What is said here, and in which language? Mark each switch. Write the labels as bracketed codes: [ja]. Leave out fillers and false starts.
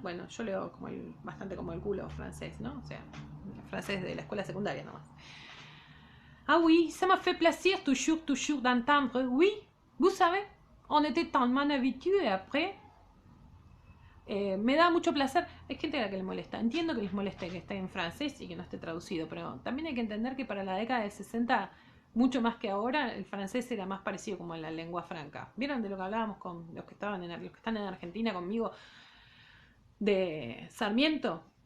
[es] Bueno, yo leo bastante como el culo francés, ¿no? O sea, francés de la escuela secundaria nomás. [fr] Ah oui, ça m'a fait plaisir toujours d'entendre. Oui, vous savez, on était tellement habitués après. [es] Me da mucho placer. Hay gente a la que le molesta. Entiendo que les moleste que esté en francés y que no esté traducido, pero también hay que entender que para la década del 60, mucho más que ahora, el francés era más parecido como en la lengua franca. ¿Vieron de lo que hablábamos con los que están en Argentina conmigo de Sarmiento?